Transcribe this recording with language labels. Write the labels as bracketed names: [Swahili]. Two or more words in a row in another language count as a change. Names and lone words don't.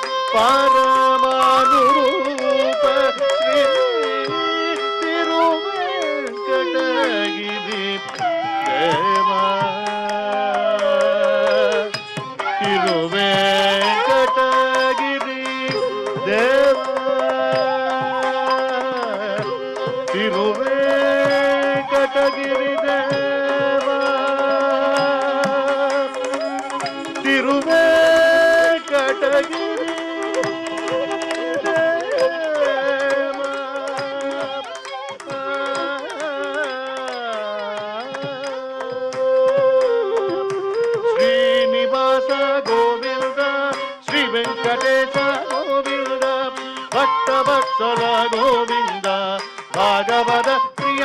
[Tamil] பரமானுரூப ஸ்ரீ திருவேங்கடகிரி தேவா திருவேங்கடகிரி தேவா திருவேங்கடகிரி தேவா திருவேங்கடகிரி [Kannada] ಶ್ರೀನಿವಾಸ ಗೋವಿಂದ ಶ್ರೀ ವೆಂಕಟೇಶ ಗೋವಿಂದ ಭಕ್ತವತ್ಸಲ ಗೋವಿಂದ ಭಾಗವತ ಪ್ರಿಯ